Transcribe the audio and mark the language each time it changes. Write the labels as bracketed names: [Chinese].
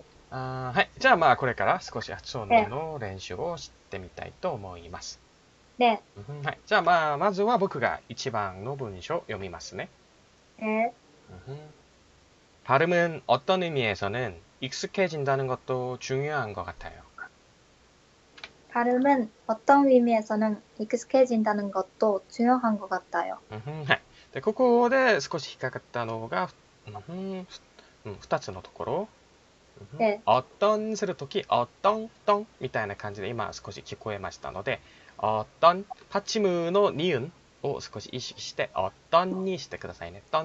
[Japanese] はい。じゃあまあこれから少し発音 네, の練習をしてみたいと思います。 네, はい。じゃあまあまずは僕が一番の文章を読みますね。 네. [Korean] 발음은 어떤 의미에서는 익숙해진다는 것도 중요한 것 같아요. 발음은 어떤 의미에서는 익숙해진다는 것도 중요한 것 같아요. [Japanese] はい。で、ここで少し引っかかったのが、2つのところ。 네, 어떤するとき、어떤みたいな感じで今少し聞こえましたので、어떤 받침의の니은を少し意識して、어떤にしてくださいね。